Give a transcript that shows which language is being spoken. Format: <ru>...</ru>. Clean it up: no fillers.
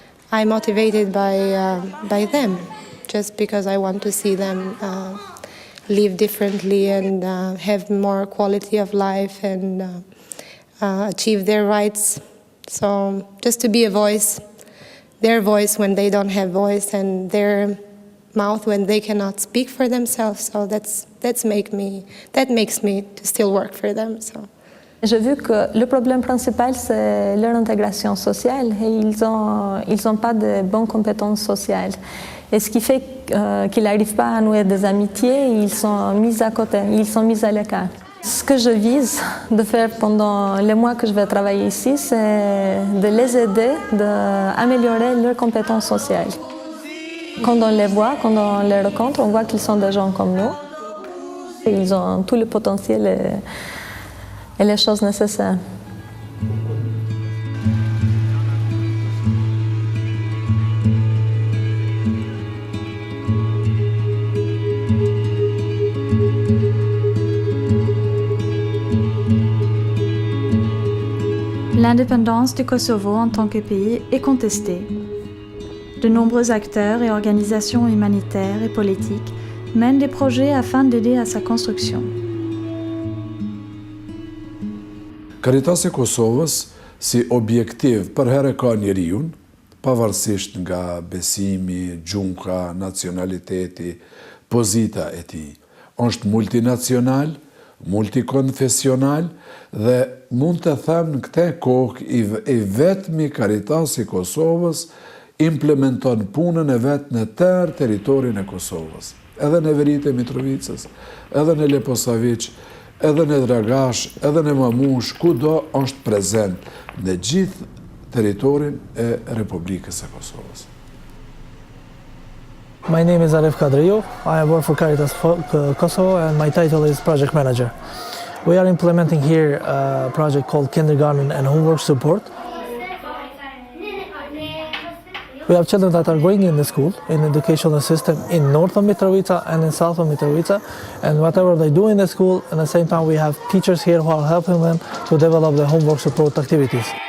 <en>I'm motivated by them, just because I want to see them live differently and have more quality of life and achieve their rights. So just to be a voice, their voice when they don't have voice, and their mouth when they cannot speak for themselves. So that makes me to still work for them. So.</en> <fr>J'ai vu que le problème principal, c'est leur intégration sociale, et ils ont pas de bonnes compétences sociales. Et ce qui fait qu'ils n'arrivent pas à nouer des amitiés, ils sont mis à côté, ils sont mis à l'écart. Ce que je vise de faire pendant les mois que je vais travailler ici, c'est de les aider, d'améliorer leurs compétences sociales. Quand on les voit, quand on les rencontre, on voit qu'ils sont des gens comme nous. Et ils ont tout le potentiel et les choses nécessaires. L'indépendance du Kosovo en tant que pays est contestée. De nombreux acteurs et organisations humanitaires et politiques mènent des projets afin d'aider à sa construction.</fr> <sq>Karitasi e Kosovës si objektiv për herë ka njeriun, pavarësisht nga besimi, gjunka, nacionaliteti, pozita e tij. Është multinacional, multikonfesional dhe mund të them në këtë kohë i vetmi Karitasi i Kosovës implementon punën e vetë në tërë teritorin e Kosovës. Edhe në Veritë e Mitrovicës, edhe në Leposavić, edhe në Dragash, edhe në Mamush, kudo është prezent në gjithë teritorin e Republikës së Kosovës.</sq> <en>My name is Arif Kadriou. I work for Caritas Kosovo and my title is Project Manager. We are implementing here a project called Kindergarten and Homework Support. We have children that are going in the school, in the educational system in north of Mitrovica and in south of Mitrovica, and whatever they do in the school, at the same time we have teachers here who are helping them to develop the homework support activities.</en>